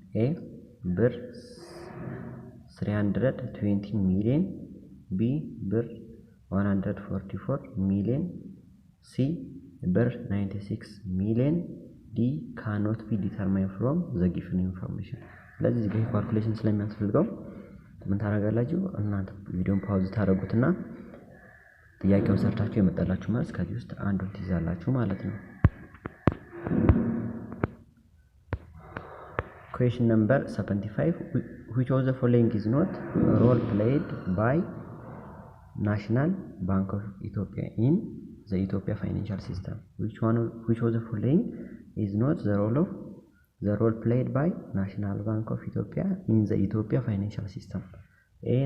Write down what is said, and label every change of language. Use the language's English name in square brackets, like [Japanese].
[English] A ብር 320 million, B ብር 144 million, C ብር 96 million, D cannot be determined from the given information። [Amharic] ስለዚህ እዚህ ጋር ካልኩሌሽን ስለሚያስፈልገው ምን ታደርጋላችሁ? እናንተ ቪዲዮን ፓውዝ ታደርጉትና ጥያቄውን ሰርታችሁ የመጣላችሁ መልስ ከዚህ ውስጥ አንዱን ትይዛላችሁ ማለት ነው። [English] Question number 75. Which of the following is not role played by National Bank of Ethiopia in the Ethiopia financial system? Which of the following is not the role played by National Bank of Ethiopia in the Ethiopia financial system? A.